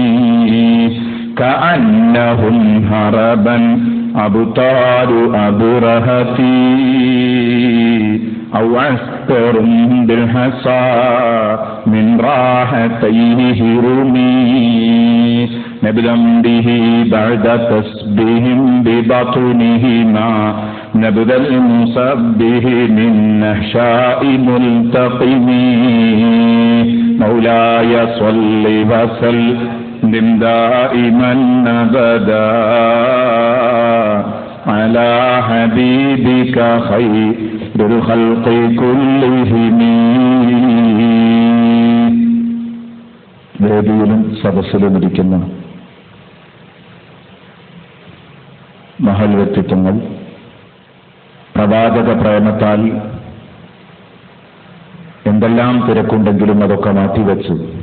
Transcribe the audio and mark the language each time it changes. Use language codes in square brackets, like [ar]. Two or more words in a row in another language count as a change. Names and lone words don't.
[ar] كأنهم هربا أبطال أبرهتي أو عسكر بالحصى من راحتيه رمي نبذا به بعد تسبهم ببطنهما نبذ المسبه من نحشاء ملتقم مولاي صل وسلم دائما أبدا على حبيبك خير الخلق كلهم. [ml] വേദിയിലും സദസ്സിലും ഇരിക്കുന്ന മഹൽ വ്യക്തിത്വങ്ങൾ പ്രവാചക പ്രേമത്താൽ എന്തെല്ലാം തിരക്കുണ്ടെങ്കിലും അതൊക്കെ മാറ്റിവെച്ച്